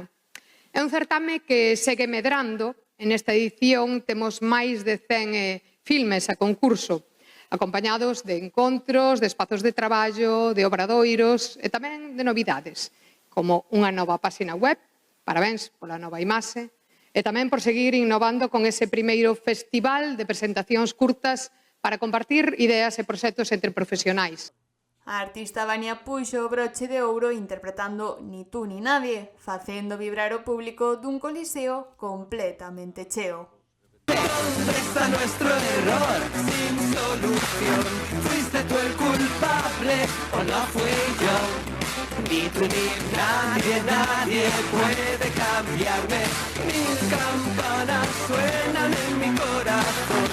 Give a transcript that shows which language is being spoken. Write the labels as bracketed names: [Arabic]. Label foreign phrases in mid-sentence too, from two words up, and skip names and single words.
[Galician] É un certame que segue medrando. En esta edición temos máis de 100 filmes a concurso, acompañados de encontros, de espazos de traballo, de obradoiros e tamén de novidades, como unha nova páxina web, parabéns pola nova imaxe, e tamén por seguir innovando con ese primeiro festival de presentacións curtas para compartir ideas e proxectos entre profesionais. A artista Vania puxo o broche de ouro interpretando Ni tú ni nadie, facendo vibrar o público dun coliseo completamente cheo. [Spanish] Está nuestro error sin solución. ¿Fuiste tú el culpable o no fui yo? Ni tú ni nadie, nadie puede cambiarme. Mil campanas suenan en mi corazón.